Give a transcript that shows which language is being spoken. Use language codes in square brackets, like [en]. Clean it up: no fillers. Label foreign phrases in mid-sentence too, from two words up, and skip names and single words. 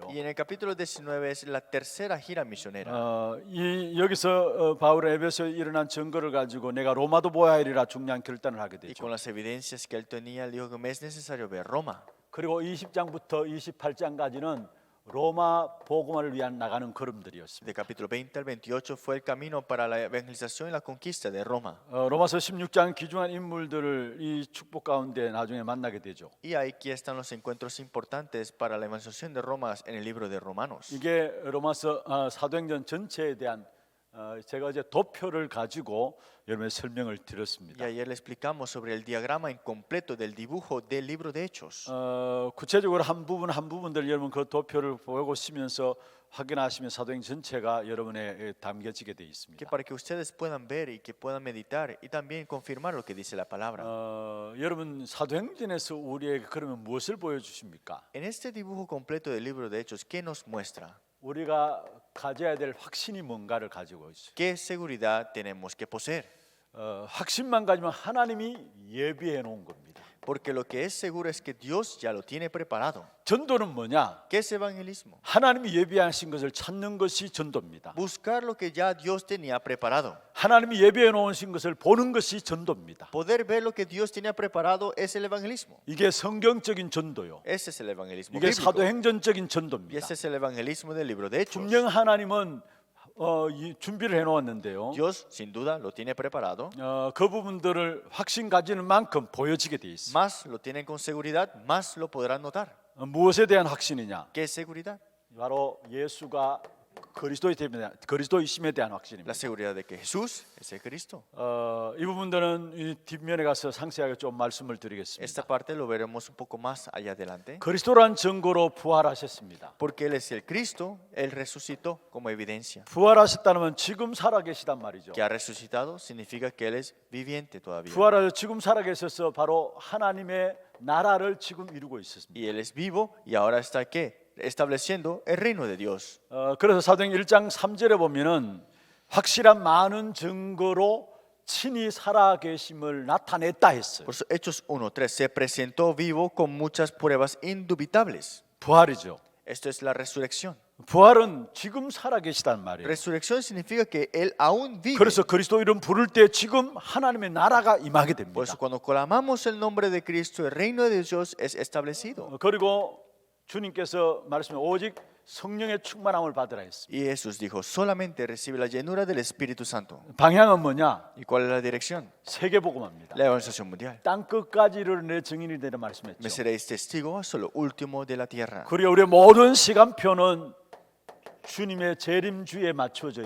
[es] Y en el capítulo 19 es la tercera gira misionera. [ko] 여기서 바울의 에베소에 일어난 증거를 가지고 내가 로마도 보아야 하리라 중요한 결단을 하게 [es] Y [ko] 되죠. [es] con las evidencias que él tenía, él dijo que me es necesario ver Roma. [ko] 그리고 20장부터 28장까지는 로마 복음화를 위한 나가는 걸음들이었습니다. [es] De capítulo 20 al 28 fue el camino para la evangelización y la conquista de Roma. [ko] 로마서 16장 귀중한 인물들을 이 축복 가운데 나중에 만나게 되죠. [es] Y aquí están los encuentros importantes para la evangelización de Roma en el libro de Romanos. [ko] 이게 로마서 사도행전 전체에 대한 제가 어제 도표를 가지고 여러분의 설명을 [es] Y [ko] 드렸습니다. [es] ayer le explicamos sobre el diagrama incompleto del dibujo del libro de Hechos. [ko] 구체적으로 한 부분들 여러분 그 도표를 보시면서 확인하시면 사도행전 전체가 여러분의 담겨지게 되어 [es] Que [ko] 있습니다. [es] para que ustedes puedan ver y que puedan meditar y también confirmar lo que dice la palabra. [ko] 여러분 사도행전에서 우리에게 그러면 무엇을 보여주십니까? [es] En este dibujo completo del libro de Hechos, ¿qué nos muestra? [ko] 우리가 가져야 될 확신이 뭔가를 가지고 있어요. [es] ¿Qué seguridad tenemos que poseer? [ko] 확신만 가지면 하나님이 예비해 놓은 겁니다. [es] Porque lo que es seguro es que Dios ya lo tiene preparado. [ko] 전도는 뭐냐? [es] ¿Qué es evangelismo? [ko] 하나님이 예비하신 것을 찾는 것이 전도입니다. [es] Buscar lo que ya Dios tenía preparado. [ko] 하나님이 예비해 놓으신 것을 보는 것이 전도입니다. [es] Poder ver lo que Dios tenía preparado es el evangelismo. [ko] 이게 성경적인 전도요. [es] Ese es el evangelismo [ko] 이게 [es] bíblico. [ko] 사도행전적인 [es] Y [ko] 전도입니다. [es] ese es el evangelismo del libro de Hechos. [ko] 분명 하나님은 이 준비를 해놓았는데요. [es] Dios sin duda lo tiene preparado. [ko] 그 부분들을 확신 가지는 만큼 보여지게 돼 있습니다. [es] Más lo tienen con seguridad, más lo podrán notar. [ko] 무엇에 대한 확신이냐? [es] ¿Qué es seguridad? [ko] 바로 예수가 그리스도이심에 대한 확신입니다. [es] La seguridad de que Jesús es el Cristo. [ko] 이 부분들은 이 뒷면에 가서 상세하게 좀 말씀을 [es] Esta [ko] 드리겠습니다. [es] parte lo veremos un poco más allá adelante. [ko] 그리스도란 증거로 부활하셨습니다. [es] Porque Él es el Cristo, Él resucitó como evidencia. [ko] 부활하셨다는 지금 살아계시단 말이죠. [es] Que ha resucitado significa que Él es viviente todavía. [ko] 부활하셔 지금 살아계셔서 바로 하나님의 나라를 지금 이루고 있었습니다. [es] Y Él es vivo y ahora está ¿qué? Estableciendo el reino de Dios. [ko] 그래서 사도행 1장 3절에 보면은 확실한 많은 증거로 친히 살아계심을 나타냈다 했어요. [es] Por eso Hechos 1:3 se presentó vivo con muchas pruebas indubitables. [ko] 부활이죠. [es] Esto es la resurrección. [ko] 부활은 지금 살아계시단 말이에요. [es] Resurrección significa que Él aún vive. [ko] 그래서 그리스도 이름 부를 때 지금 하나님의 나라가 임하게 [es] Por [ko] 됩니다. [es] eso cuando clamamos el nombre de Cristo, el reino de Dios es establecido. [ko] 그리고 주님께서 말씀해 오직 성령의 충만함을 받으라 했습니다. [es] Y Jesús dijo, solamente recibe la llenura del Espíritu Santo. [ko] 방향은 뭐냐? [es] ¿Y cuál es la dirección? [ko] 세계복음화입니다. [es] La evangelización mundial. [ko] 땅 끝까지 이르러 내 증인이 되라 [es] Me [ko] 말씀했죠. [es] seréis testigos hasta lo último de la tierra. [ko] 그리고 우리의 모든 시간표는 주님의 재림주에 맞춰져